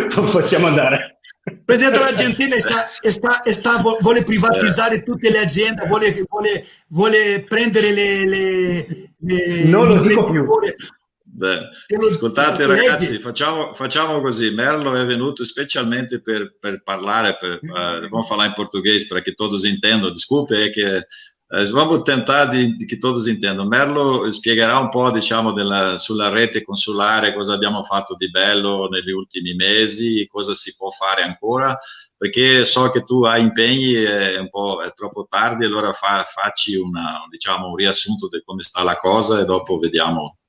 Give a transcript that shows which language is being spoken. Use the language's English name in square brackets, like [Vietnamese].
[Italian] Possiamo andare. Il presidente dell'Argentina vuole privatizzare tutte le aziende, vuole prendere le non lo dico più. Beh, ascoltate ragazzi, facciamo così. Merlo è venuto specialmente per parlare, [Portuguese] vamos falar em português para que todos entendam. Desculpe, é que vamos tentar [Italian] di che [Portuguese] todos entendam. [Italian] Merlo spiegherà un po', diciamo, sulla rete consolare, cosa abbiamo fatto di bello negli ultimi mesi, cosa si può fare ancora, perché so che tu hai impegni, è troppo tardi, allora facci un riassunto di come sta la cosa e dopo vediamo.